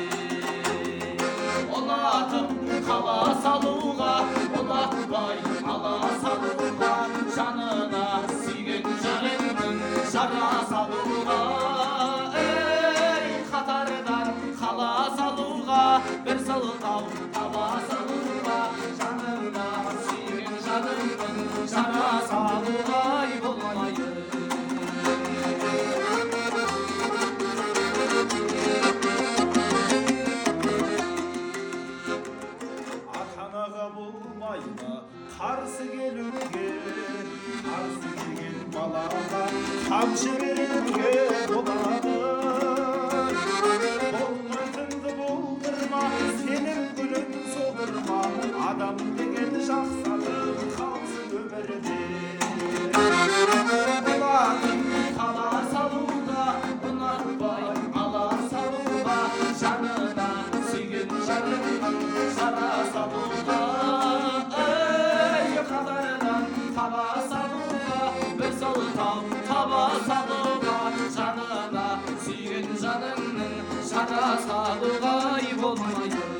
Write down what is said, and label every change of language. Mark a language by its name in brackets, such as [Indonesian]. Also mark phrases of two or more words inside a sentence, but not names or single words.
[Kyrgyz] Улатып кала салууга, улатпай ала салууга, жанына сүйген жарыңдын жара салууга, катардан кала салууга, бир сылтау таба салууга, жанына сүйген жарыңдын жара салууга болмайды. [Kazakh] Ата-анаға болмайды қарсы келуге, қарсы келген балаға қамшы беруге болады. Болмайтынды болдырма, сенің гүлің солдырма, адам деген жақсылық қалсын өмірде. [Kyrgyz] Улатып кала салууга, унатпай ала салууга, жанына сүйген жарыңдын жара салууга, катардан кала салууга, бир сылтау таба салууга, жанына сүйген жаныңдын жара салууга болмайды.